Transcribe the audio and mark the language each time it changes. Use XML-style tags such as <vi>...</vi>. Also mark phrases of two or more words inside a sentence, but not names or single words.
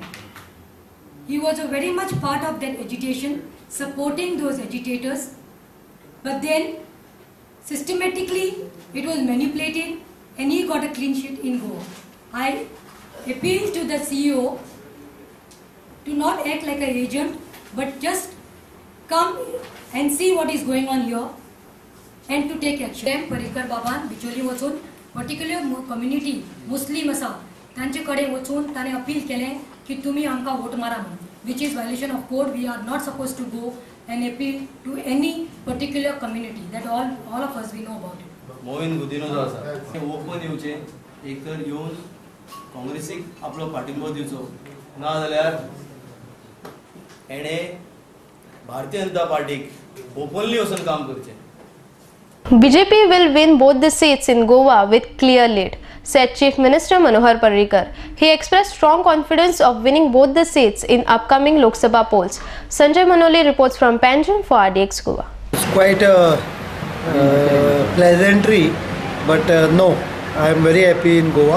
<en>He was very much part of that agitation, supporting those agitators, but then systematically it was manipulated and he got a clean sheet in Goa. I appeal to the CEO to not act like an agent, but just come and see what is going on here and to take action.</en> <kok>Parrikar Baban बिचोली वचून</kok> <en>particular community Muslim</en> <kok>आसा तांचे कडेन वचून ताणें अपील केलें की तुमी आमकां वोट मारा म्हणून,</kok> <en>which is violation of code. We are not supposed to go and appeal to any particular community. That all of us we know about it.</en> <kok>मोविन गुदिनो जो आसा ते ओपन येवचे, एक तर येवन काँग्रेसीक आपलो पाठिंबो दिवचो, ना जाल्यार एणे भारतीय जनता पार्टीक ओपनली वचून काम करचें.</kok> <en>BJP will win both the seats in Goa with clear lead, said Chief Minister Manohar Parrikar. He expressed strong confidence of winning both the seats in upcoming Lok Sabha polls. Sanjay Manoli reports from Panjim for RDX Goa. It's quite a pleasantry, but no, I am very happy in Goa.</en>